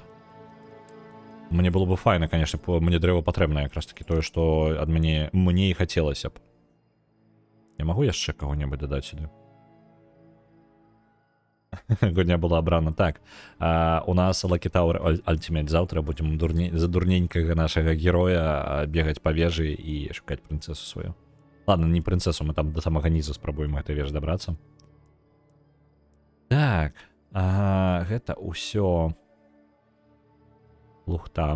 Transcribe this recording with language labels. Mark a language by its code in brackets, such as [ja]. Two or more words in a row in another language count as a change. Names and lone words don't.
[ru] Мне было бы файна, конечно, [be] мне дрэва патрэбна якраз таки тое, што ад мяне і хацелася б. Я магу яшчэ каго-небудзь дадаць сюды? Гульня была абрана. Так, у нас Lucky Tower Ultimate. [ru] Завтра будем [be] за дурненькага нашага героя бегаць па вежы і шукаць прынцэсу сваю. Ладно, не прынцэсу, мы там до самага нізу спрабуем гэтай вежы дабрацца. Так, гэта ўсё лухта.